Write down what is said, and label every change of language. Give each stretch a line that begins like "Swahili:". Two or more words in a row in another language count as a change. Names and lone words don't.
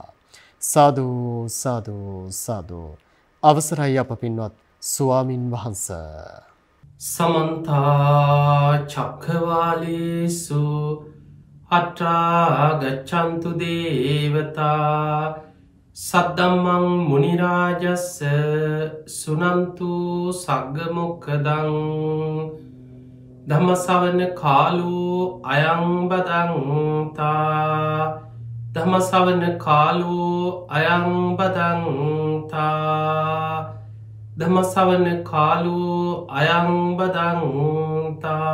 Pali: සාදු සාදු සාදු.
Sinhala: අවසරයි අප පින්වත් ස්වාමින් වහන්සේ.
Pali: समन्ता चक्रवालेषु अत्रा गच्छन्तु देवता सद्धम्मं मुनिराजस्य सुनन्तु सग्गमुखदं धम्मसवන කාලෝ අයං බදන්තා ධම්මසවන කාලෝ අයං බදන්තා ධම්මසවන කාලෝ අයං බදන්තා.